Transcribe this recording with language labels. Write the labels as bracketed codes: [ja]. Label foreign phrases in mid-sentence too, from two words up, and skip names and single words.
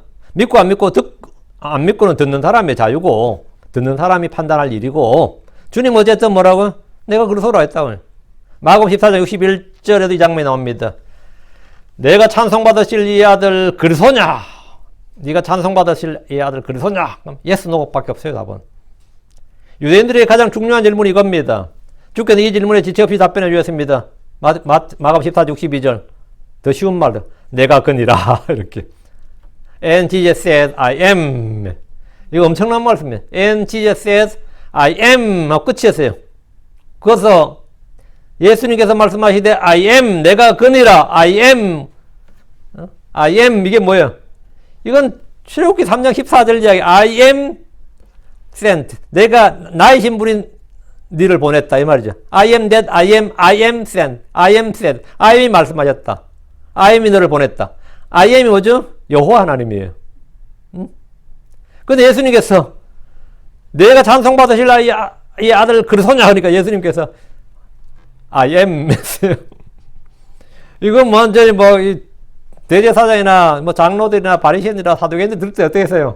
[ko] 믿고 안 믿고 안 믿고는 듣는 사람의 자유고 듣는 사람이 판단할 일이고 주님 어쨌든 뭐라고? 내가 그리스도라 했다고. 마가복음 14장 61절에도 이 장면이 나옵니다. 내가 찬송받으실 이 아들 그리스도냐? 네가 찬송받으실 이 아들 그리스도냐? 그럼 yes, no밖에 없어요 답은. 유대인들의 가장 중요한 질문이 이겁니다. 주께서 이 질문에 지체 없이 답변해 주셨습니다. 마가복음 14장 62절 더 쉬운 말로 내가 그니라 이렇게 [en] And Jesus said I am. [ko] 이거 엄청난 말씀이에요. [en] And Jesus said I am [ko] 하고 끝이었어요. 그래서 예수님께서 말씀하시되 [en] I am [ko] 내가 그니라 [en] I am [ko] 이게 뭐예요? 이건 출애굽기 3장 14절 이야기 [en] I am sent [ko] 내가 나의 신분인 니를 보냈다 이 말이죠. [en] I am that I am sent I am sent I am이 말씀하셨다. I am [ko] 이 너를 보냈다. [en] I am [ko] 이 뭐죠? 여호와 하나님이에요. 근데 예수님께서 내가 찬송받으실 이 아들 그리스도냐 하니까 예수님께서 [en] I am [ko] 했어요. 이건 완전히 대제사장이나 장로들이나 바리새인이나 사두개인들 들을 때 어떻게 했어요?